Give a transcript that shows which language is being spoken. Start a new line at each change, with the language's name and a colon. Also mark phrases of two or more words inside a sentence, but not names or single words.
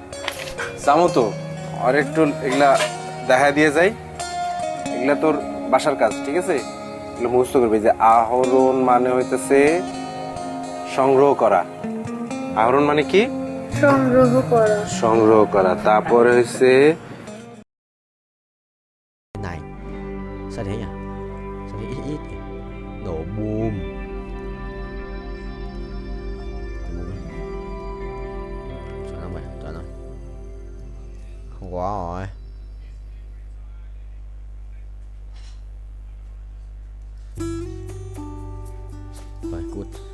Bangla: যাবো তো, আর একটু এগুলা দেখা দিয়ে যাই, এগুলা তোর বাসার কাজ, ঠিক আছে? এগুলো মুখস্থ করবি। যে আহরণ মানে হইতেছে সংগ্রহ করা। আহরণ মানে কি? সংগ্রহ করা। সংগ্রহ করা। তারপরে হইছে
Vietnamese: Này, sao thế nhỉ? Sao thế ít ít nhỉ? Nổ boom. Cho nó mày, cho nó. Không có rồi. Rồi, cút.